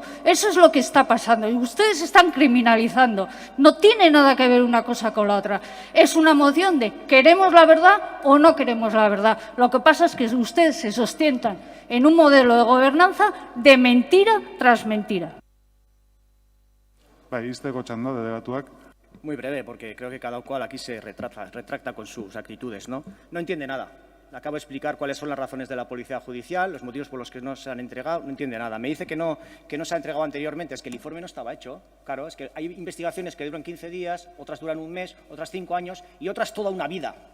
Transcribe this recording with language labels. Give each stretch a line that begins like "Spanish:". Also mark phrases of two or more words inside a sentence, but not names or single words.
Spanish: Eso es lo que está pasando y ustedes están criminalizando. No tiene nada que ver una cosa con la otra. Es una moción de ¿queremos la verdad o no queremos la verdad? Lo que pasa es que ustedes se sustentan en un modelo de gobernanza de mentira tras mentira.
Basque: Izteko txanda, delegatuak.
Spanish: Muy breve, porque creo que cada cual aquí se retracta con sus actitudes, ¿no? No entiende nada. Le acabo de explicar cuáles son las razones de la Policía Judicial, los motivos por los que no se han entregado, no entiende nada. Me dice que no se ha entregado anteriormente, es que el informe no estaba hecho. Claro, es que hay investigaciones que duran 15 días, otras duran un mes, otras 5 años y otras toda una vida.